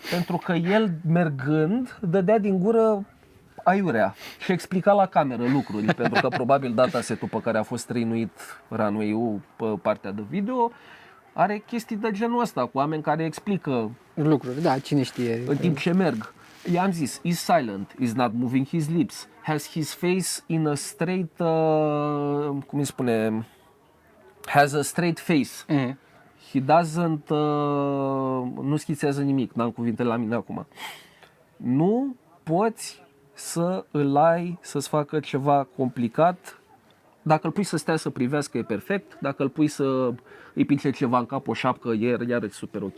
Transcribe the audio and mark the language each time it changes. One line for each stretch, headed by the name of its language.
Romanian: Pentru că el, mergând, dădea din gură aiurea și explica la cameră lucruri. Pentru că probabil datasetul pe care a fost trăinuit runway-ul pe partea de video are chestii de genul ăsta, cu oameni care explică Lucruri, da, cine știe. în timp ce merg. I-am zis,
English: is silent, is not moving his lips, has his face in a straight,
Romanian: cum îi spune,
English: has a straight face. He doesn't,
Romanian: nu schițează nimic, n-am cuvintele la mine acum. Nu poți să îl ai să-ți facă ceva complicat. Dacă îl pui să stea să privească, e perfect. Dacă îl pui să îi pice ceva în cap, o șapcă, iar e super ok.